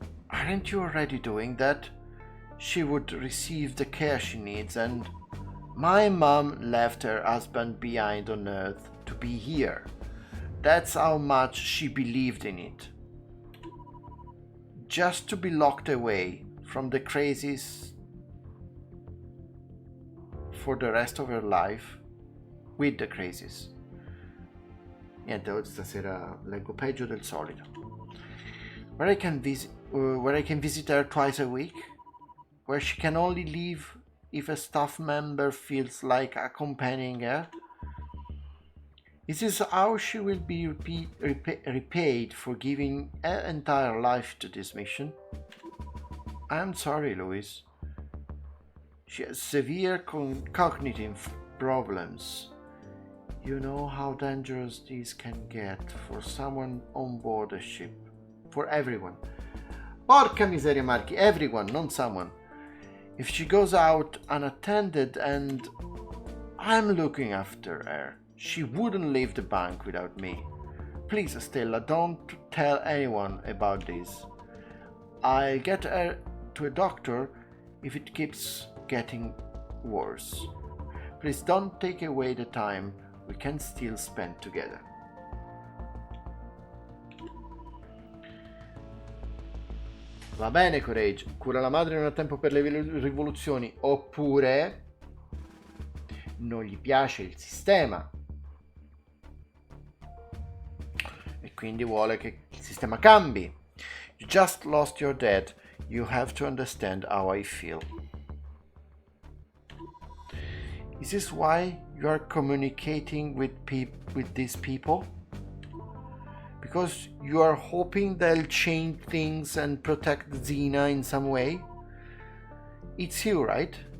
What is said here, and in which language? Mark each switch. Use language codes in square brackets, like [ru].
[en] Aren't you already doing that? She would receive the care she needs, and my mom left her husband behind on Earth to be here. That's how much she believed in it. Just to be locked away from the crazies for the rest of her life, with the crazies. [it] Niente, oggi stasera leggo peggio del solito. [en] Where I can visit her twice a week, where she can only leave if a staff member feels like accompanying her. Is this how she will be repaid for giving her entire life to this mission? I'm sorry, Louis. She has severe cognitive problems. You know how dangerous these can get for someone on board a ship. For everyone. [it] Porca miseria, [en] Marchi, everyone, not someone. If she goes out unattended and I'm looking after her, she wouldn't leave the bank without me. Please, Stella, don't tell anyone about this. I'll get her to a doctor if it keeps getting worse. Please don't take away the time we can still spend together. [it] Va bene, Courage, cura la madre, non ha tempo per le rivoluzioni, oppure non gli piace il sistema e quindi vuole che il sistema cambi. [en] You just lost your dad. You have to understand how I feel. Is this why you are communicating with these people? Because you are hoping they'll change things and protect Zina in some way? It's you, right?